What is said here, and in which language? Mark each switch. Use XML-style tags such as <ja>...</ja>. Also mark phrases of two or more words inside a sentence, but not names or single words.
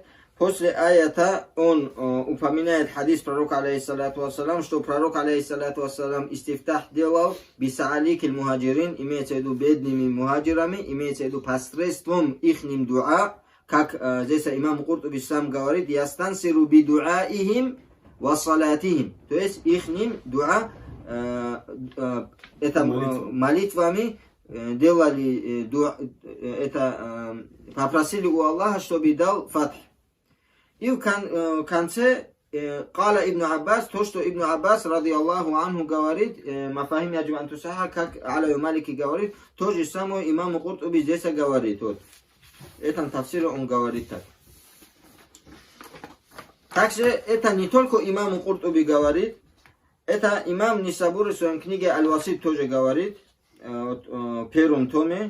<ru>После аята он упоминает хадис пророка,</ru> <ar>عليه الصلاة والسلام,</ar> <ru>что пророк,</ru> <ar>عليه الصلاة والسلام,</ar> <ru>истифтах делал</ru> <ar>بصعاليك المهاجرين,</ar> <ru>имеется в виду бедными мухаджирами, имеется в виду посредством ихним дуа, как здесь имам Куртуби сам говорит,</ru> <ar>يستنصر بدعائهم وصلاتهم,</ar> <ru>то есть ихним дуа, это молитвами делали, это попросили у Аллаха, чтобы дал фатх. И в конце Кала Ибн Аббас, то, что Ибн Аббас,</ru> <ar>رضي الله عنه,</ar> <ru>говорит,</ru> <ar>مفاهيم يجب أن تصحح,</ar> <ru>как Алави Малики говорит, то же самое имам Куртуби здесь говорит. Вот. В этом тафсире он говорит так. Также это не только имам Куртуби говорит, это имам Нисабури в своей книге Аль-Васит тоже говорит, в первом томе.</ru>